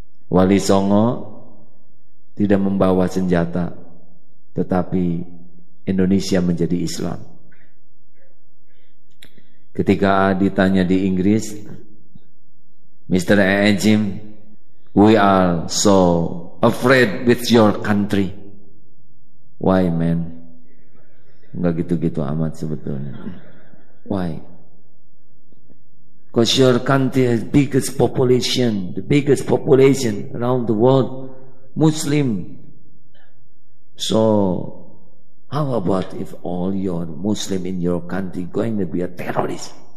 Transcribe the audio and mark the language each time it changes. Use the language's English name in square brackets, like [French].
[Indonesian] Wali Songo tidak membawa senjata, tetapi Indonesia menjadi Islam. Ketika ditanya di Inggris, Mr. [English] Ejim, we are so afraid with your country. Why, man? [Indonesian] Enggak gitu-gitu amat sebetulnya. [English] Why? Because your country has biggest population, the biggest population around the world, Muslim. So how about if all your Muslim in your country going to be a terrorist?